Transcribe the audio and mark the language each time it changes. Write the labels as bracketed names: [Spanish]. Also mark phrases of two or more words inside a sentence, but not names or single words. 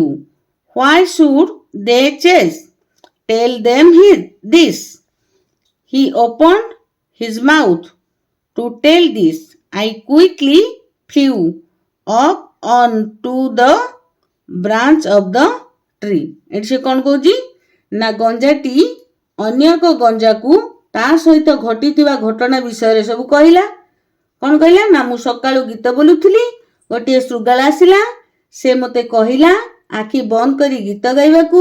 [English] Why should they chase? Tell them this. He opened his mouth to tell this. I quickly flew up onto the branch of the tree. [Odia] ଏଠି ସେ କ'ଣ କହୁଛି ନା ଗଞ୍ଜାଟି ଅନ୍ୟ ଏକ ଗଞ୍ଜାକୁ ତା ସହିତ ଘଟିଥିବା ଘଟଣା ବିଷୟରେ ସବୁ କହିଲା। କ'ଣ କହିଲା ନା ମୁଁ ସକାଳୁ ଗୀତ ବୋଲୁଥିଲି, ଗୋଟିଏ ଶୃଗାଳ ଆସିଲା, ସେ ମୋତେ କହିଲା ଆଖି ବନ୍ଦ କରି ଗୀତ ଗାଇବାକୁ।